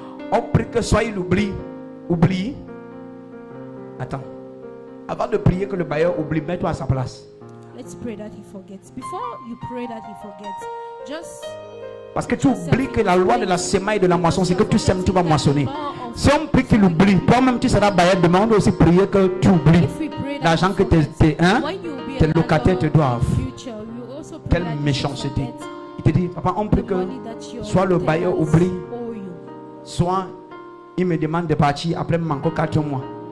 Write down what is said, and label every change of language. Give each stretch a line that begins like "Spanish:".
French: On prie que soit il oublie. Attends. Avant de prier que le bailleur oublie, mets-toi à sa place.
English: Let's pray that he forgets. Before you pray that he forgets, just
French: parce que tu oublies que la loi de la semaille et de la moisson, c'est que tu sèmes, tu vas moissonner. Si on prie qu'il oublie, toi-même tu seras bailleur demain, on doit aussi prier que tu oublies l'argent que tes locataires te doivent. Quelle méchanceté. Il te dit, papa, on prie que soit le bailleur oublie, soit il me demande de partir, après il me manque 4 mois.